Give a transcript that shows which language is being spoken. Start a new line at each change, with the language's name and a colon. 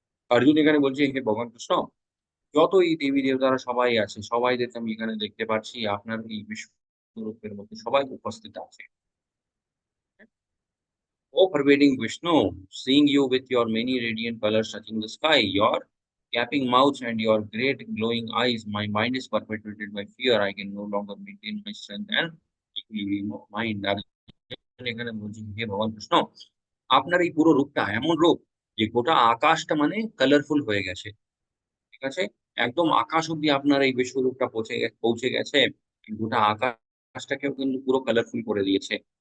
Bangla: অর্জুন এখানে বলছে, হে ভগবান কৃষ্ণ, যত এই দেবী দেবতারা সবাই আছে, সবাইদেরকে আমি এখানে দেখতে পাচ্ছি, আপনার এই বিশ্বরূপের মধ্যে সবাই উপস্থিত আছে।
English: O pervading Vishnu, seeing you with your many radiant colors touching the sky, your gaping mouth and your great glowing eyes, my mind is perpetuated by fear. I can no longer maintain my strength and equilibrium of mind.
Bangla: আর এখানে বলছি, হে ভগবান কৃষ্ণ, আপনার এই পুরো রূপটা এমন রূপ যে গোটা আকাশটা মানে কালারফুল হয়ে গেছে। ঠিক আছে? একদম আকাশ অব্দি আপনার এই বিশ্বরূপটা পৌঁছে গেছে। গোটা আকাশটাকেও কিন্তু পুরো কালারফুল করে দিয়েছে।